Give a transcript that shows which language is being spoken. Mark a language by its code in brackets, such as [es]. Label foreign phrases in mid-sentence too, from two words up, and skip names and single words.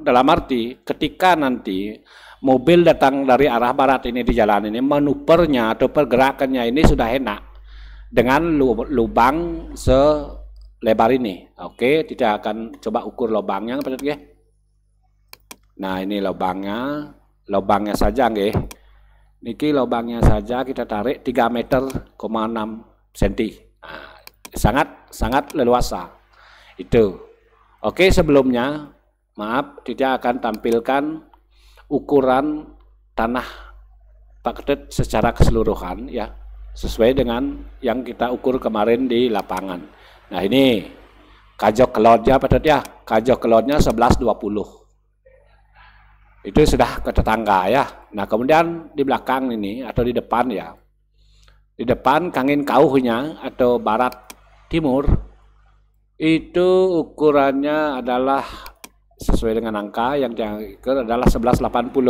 [id] Dalam arti ketika nanti mobil datang dari arah barat ini di jalan ini, manuvernya atau pergerakannya ini sudah enak dengan lubang selebar ini. Oke, kita akan coba ukur lubangnya, ya. Nah, ini lubangnya saja nggih. Niki lubangnya saja kita tarik 3,6 meter cm. Nah, sangat leluasa. Itu. Oke, sebelumnya maaf tidak akan tampilkan ukuran tanah Pak Ketut secara keseluruhan ya, sesuai dengan yang kita ukur kemarin di lapangan. Nah, ini [ban] kajok kelodnya [id] Pak Ketut ya. [ban] Kajok kelodnya [id] 11,20. Itu sudah ke tetangga ya. Nah kemudian di belakang ini atau di depan ya, di depan [ban] kangin kauhnya [id] atau barat timur itu ukurannya adalah sesuai dengan angka yang diukur adalah 11,80.